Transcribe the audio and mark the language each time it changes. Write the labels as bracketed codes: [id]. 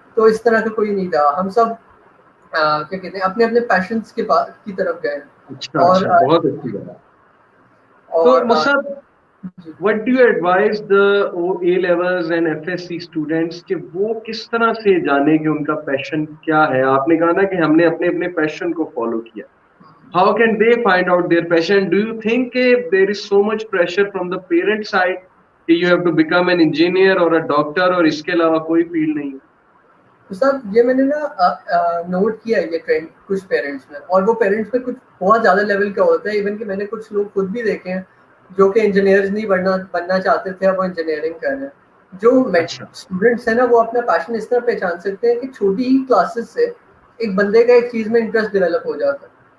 [ur] تو اس طرح کا کوئی نہیں تھا. ہم سب کیا کہتے ہیں اپنے اپنے پیشنس کی طرف گئے. اور بہت اچھی بات. تو Musab, [en] what do you advise the A levels and FSC students [ur] کہ وہ کس طرح سے جانے کہ ان کا پیشن کیا ہے؟ آپ نے کہا نا کہ ہم نے اپنے اپنے پیشن کو فالو کیا. [en] How can they find out their passion? Do you think there is so much pressure from the parent side کہ you have to become an engineer or a doctor [ur] اور اس کے علاوہ کوئی فیلڈ نہیں؟ صاحب یہ میں نے نا نوٹ کیا ہے یہ ٹرینڈ کچھ پیرنٹس میں، اور وہ پیرنٹس میں کچھ بہت زیادہ لیول کا ہوتا ہے. ایون کہ میں نے کچھ لوگ خود بھی دیکھے ہیں جو کہ انجینئرز نہیں بننا چاہتے تھے، اب وہ انجینئرنگ کر رہے ہیں. جو اسٹوڈنٹس ہیں نا وہ اپنا پیشن اس طرح پہچان سکتے ہیں کہ چھوٹی ہی کلاسز سے ایک بندے کا ایک چیز میں انٹرسٹ ڈیولپ ہو جاتا ہے.